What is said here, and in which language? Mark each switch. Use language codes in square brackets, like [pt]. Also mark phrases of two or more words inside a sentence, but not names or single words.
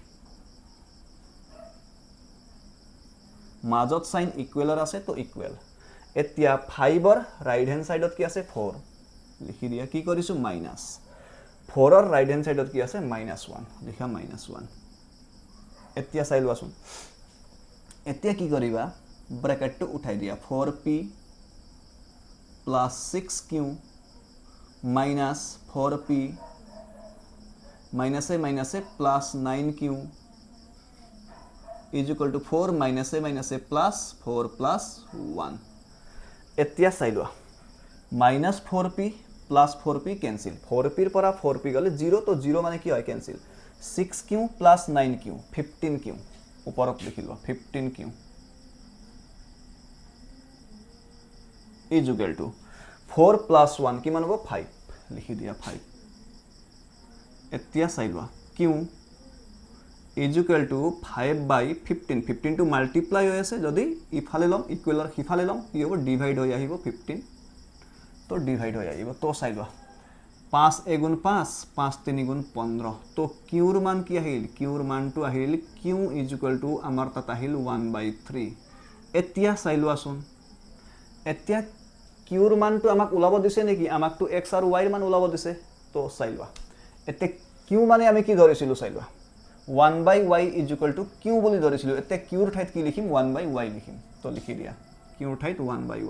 [as] মাজত সাইন ইকুৱেলৰ আছে তো ইকুৱেল এতিয়া 5 ৰ [en] right hand side [as] কি আছে 4 লিখি দিয়া কি কৰিছো মাইনাস 4 ৰ [en] right hand side [as] কি আছে -1 লিখা -1 এতিয়া চাই লোৱাচোন এতিয়া কি কৰিবা ব্র্যাকেটটো উঠাই দিয়া 4p [en] plus 6q minus 4p minus a plus 9q is equal to 4 minus a plus 4 plus 1 [as] এতিয়া চাই লোৱা [en] minus 4p plus 4p cancel 4p [as] ৰ পৰা 4p গলে 0 তো 0 মানে কি হয় [en] cancel 6q plus 9q 15q [as] ওপৰত লিখি লোৱা [en] 15q is equal to 4 plus 1 [as] কিমান হ'ব 5 লিখি দিয়া 5 এতিয়া চাই লোৱা [en] q is equal to 5 by 15 [as] 15 to multiply হৈ আছে যদি ইফালে লম ইকুৱেলৰ হিফালে লম কি হ'ব ডিভাইড হৈ আহিব 15 তো ডিভাইড হৈ আহিব তো চাই লোৱা 5 এগুণ 5 5 3 গুণ 15 তো qৰ মান কি আহিল qৰ মানটো আহিল [en] q is equal to [as] আমাৰ তাত আহিল 1/3 এতিয়া চাই লোৱাচোন এতিয়া কিউৰ মানটো আমাক উলাব দিছে নেকি আমাকটো x আৰু y ৰ মান উলাব দিছে তো চাই লোৱা এতে কিউ মানে আমি কি ধৰিছিলো চাই লোৱা 1/y = q বুলি ধৰিছিলো এতে কিউৰ ঠাইত কি লিখিম 1/y লিখিম তো লিখি দিয়া কিউৰ ঠাইত 1/y